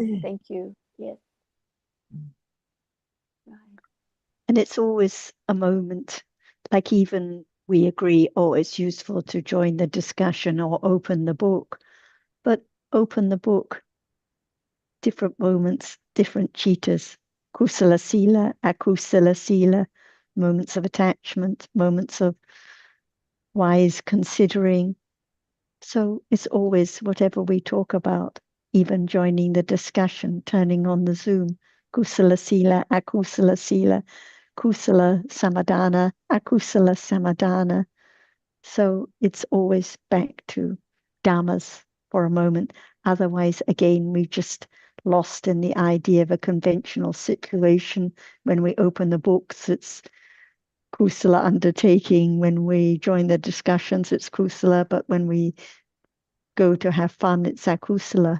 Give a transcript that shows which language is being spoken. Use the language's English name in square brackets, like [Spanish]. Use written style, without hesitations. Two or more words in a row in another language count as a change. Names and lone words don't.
[English] Thank you. Yes. Right. And it's always a moment, like even we agree, oh, it's useful to join the discussion or open the book. But open the book, different moments, different chitas, [Pali] kusala sila, akusala sila, [English] moments of attachment, moments of wise considering. So it's always whatever we talk about, even joining the discussion, turning on the Zoom, [Pali] kusala sila, akusala sila, kusala samadhana, akusala samadhana. [English] So it's always back to dhammas for a moment. Otherwise, again, we've just lost in the idea of a conventional situation. When we open the books, it's kusala undertaking. When we join the discussions, it's kusala. But when we go to have fun, it's akusala.